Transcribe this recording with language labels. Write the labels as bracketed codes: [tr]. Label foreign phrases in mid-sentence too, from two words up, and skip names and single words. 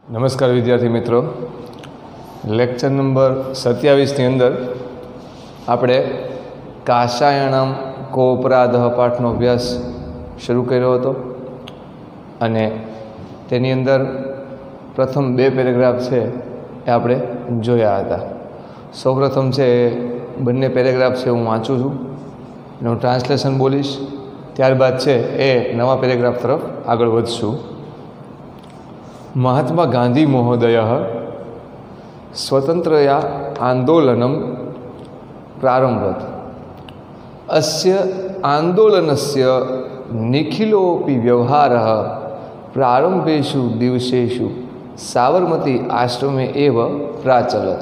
[gu] નમસ્કાર વિદ્યાર્થી મિત્રો, લેક્ચર નંબર 27ની અંદર આપણે કાશાયણમ કોપરાધ પાઠનો અભ્યાસ શરૂ કર્યો હતો અને તેની અંદર પ્રથમ 2 પેરેગ્રાફ છે એ આપણે જોયા હતા. સૌપ્રથમ છે એ બંને પેરેગ્રાફ છે હું વાંચું છું અને હું ટ્રાન્સલેશન બોલીશ, ત્યારબાદ છે એ નવા પેરેગ્રાફ તરફ આગળ વધશું. [sa] महात्मा गांधी महोदय स्वतंत्रया आंदोलनं प्रारंभत. अस्य आंदोलनस्य निखिलोपि व्यवहारः प्रारंभेषु दिवसेषु साबरमती आश्रमे एव प्राचलत.